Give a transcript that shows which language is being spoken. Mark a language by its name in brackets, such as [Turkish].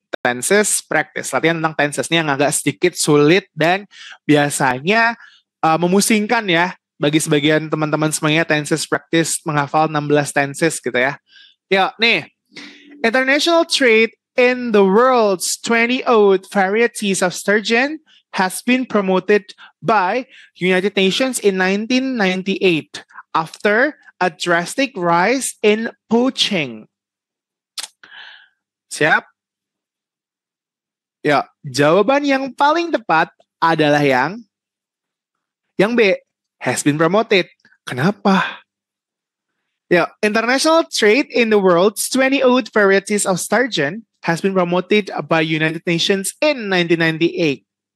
[Indonesian] Tenses practice, latihan tentang tenses ini yang agak sedikit sulit dan biasanya memusingkan ya bagi sebagian teman-teman semuanya. Tenses practice menghafal 16 tenses gitu ya. Ya, nih. [English] International trade in the world's 20 odd varieties of sturgeon has been promoted by United Nations in 1998 after a drastic rise in poaching. [Indonesian] Siap? Ya, jawaban yang paling tepat adalah yang B, [English] has been promoted. [Indonesian] Kenapa? [English] Yeah, international trade in the world's 20 odd varieties of sturgeon has been promoted by United Nations in 1998.